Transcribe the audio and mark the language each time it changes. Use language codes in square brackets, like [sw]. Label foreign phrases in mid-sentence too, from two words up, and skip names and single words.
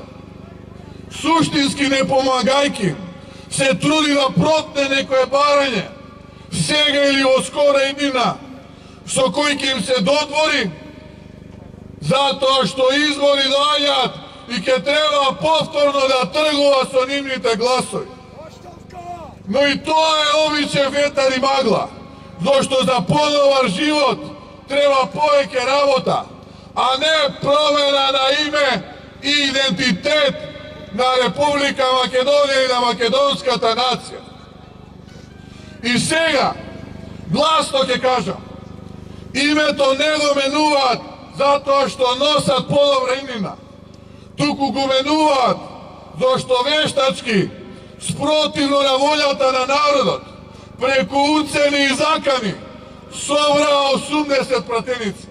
[mk] Суштински не помагајки, се труди да протне некое барање, сега или во скора иднина, со кој ќе им се додвори, затоа што избори доаѓаат и ќе треба повторно да тргува со нивните гласови. Но и тоа е обичен ветар и магла, зашто за подобар живот треба повеќе работа, а не промена на име и идентитет на Република Македонија и на македонската нација. I сега, glasno ќе кажам, името не го менуваат затоа што носат подобра имена, туку го менуваат зашто вештачки, спротивно на волјата на народот, преку уцени и закани, собраа 80 пратеници.